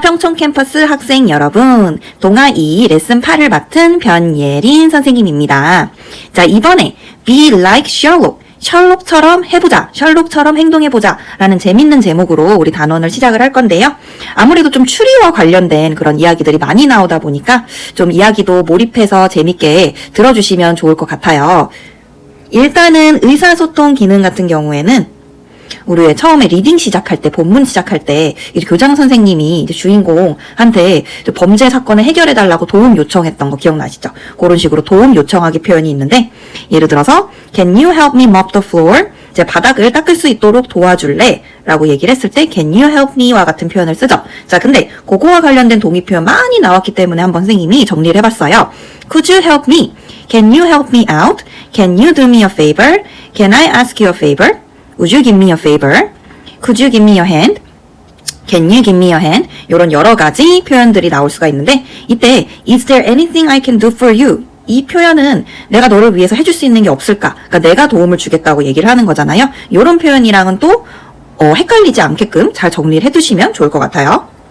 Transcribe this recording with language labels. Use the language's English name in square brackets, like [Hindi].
[Korean] 평촌 캠퍼스 학생 여러분. 동아 2 레슨 8을 맡은 변예린 선생님입니다. 자, 이번에 [English] Be like Sherlock. [Korean] 셜록처럼 해보자, 셜록처럼 행동해보자 라는 재밌는 제목으로 우리 단원을 시작을 할 건데요. 아무래도 좀 추리와 관련된 그런 이야기들이 많이 나오다 보니까 좀 이야기도 몰입해서 재밌게 들어주시면 좋을 것 같아요. 일단은 의사소통 기능 같은 경우에는 우리 왜 처음에 리딩 시작할 때, 본문 시작할 때 이제 교장 선생님이 이제 주인공한테 이제 범죄 사건을 해결해달라고 도움 요청했던 거 기억나시죠? 그런 식으로 도움 요청하기 표현이 있는데, 예를 들어서 [English] Can you help me mop the floor? [Korean] 이제 바닥을 닦을 수 있도록 도와줄래? 라고 얘기를 했을 때 [English] Can you help me? [Korean] 와 같은 표현을 쓰죠. 자, 근데 그거와 관련된 동의 표현 많이 나왔기 때문에 한번 선생님이 정리를 해봤어요. [English] Could you help me? Can you help me out? Can you do me a favor? Can I ask you a favor? Would you give me a favor? Could you give me your hand? Can you give me your hand? [Korean] 이런 여러 가지 표현들이 나올 수가 있는데, 이때 [English] Is there anything I can do for you? [Korean] 이 표현은 내가 너를 위해서 해줄 수 있는 게 없을까? 그러니까 내가 도움을 주겠다고 얘기를 하는 거잖아요. 이런 표현이랑은 또 헷갈리지 않게끔 잘 정리를 해두시면 좋을 것 같아요.